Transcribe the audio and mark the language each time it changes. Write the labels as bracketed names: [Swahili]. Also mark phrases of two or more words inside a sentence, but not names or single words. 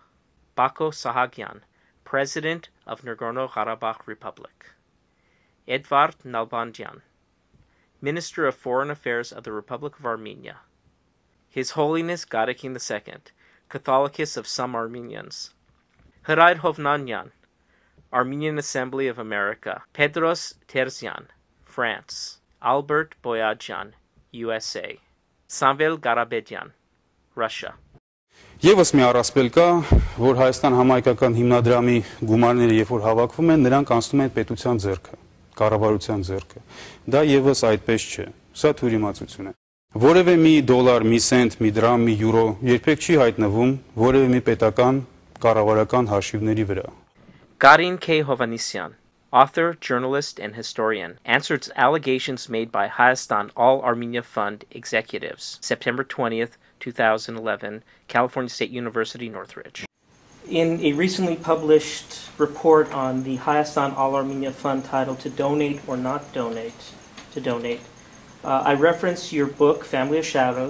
[English] Bako Sahagyan, President of Nagorno-Karabakh Republic. Edvard Nalbandyan, Minister of Foreign Affairs of the Republic of Armenia. His Holiness Gadakin II, Catholicus of some Armenians. Hraid Hovnanyan, Armenian Assembly of America. Pedros Terzian, France. Albert Boyadjan, USA. Samvel Garabedyan, Russia. [Armenian] Եվս մի առասպել կա, որ Հայաստան համայնքական հիմնադրամի գումարները երբ որ հավաքվում են, նրանք անցնում են պետության ձեռքը, կառավարության ձեռքը։ Դա եւս այդպես չէ։ Սա թյուրիմացություն է։ Որևէ մի դոլար, մի սենտ, մի դրամ, մի յուրո երբեք չի հայտնվում որևէ մի պետական կառավարական հաշիվների վրա։ [English] Garin K. Hovanesyan, author, journalist, and historian, answers allegations made by Hayastan All-Armenia Fund executives, September 20th, 2011, California State University, Northridge. In a recently published report on the Hayastan All-Armenia Fund titled To Donate or Not Donate, I reference your book, Family of Shadows.